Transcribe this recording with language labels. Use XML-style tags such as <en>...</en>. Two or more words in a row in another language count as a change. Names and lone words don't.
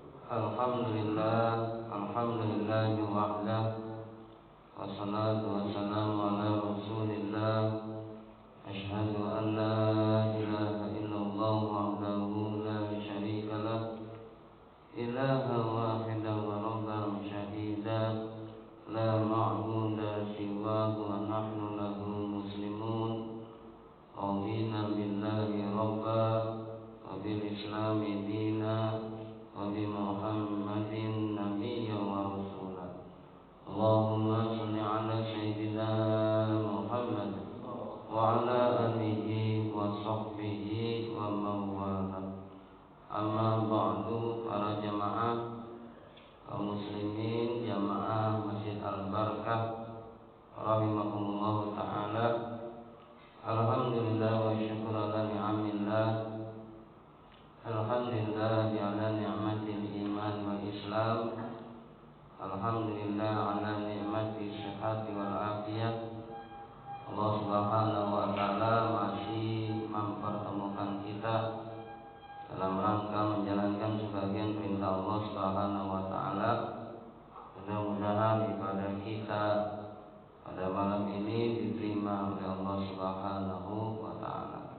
<ar>الحمد لله وحده، والصلاة والسلام على رسول الله. أشهد أن لا إله إلا الله وحده لا شريك له، إلها واحدا وربا شهيدا، لا معبود سواه ونحن له مسلمون. رضينا بالله ربا وبالإسلام دينا وبمحمد نبيا ورسولا. اللهم صل على سيدنا محمد وعلى آله وصحبه وموالاه. أما بعد,</ar> <id>para jamaah kaum muslimin, jamaah Masjid Al-Barakah</id> <ar>رحمهم الله تعالى. الحمد لله وشكر على نعم الله. الحمد لله على نعمة الإيمان والإسلام. الحمد لله على نعمة الصحة والعافية.</ar> <id>Allah</id> <ar>سبحانه وتعالى</ar> <id>masih mempertemukan kita dalam rangka menjalankan sebagian perintah Allah</id> <ar>سبحانه وتعالى.</ar> <id>Mudah-mudahan ibadah kita pada malam ini diterima oleh Allah</id> <ar>سبحانه وتعالى.</ar>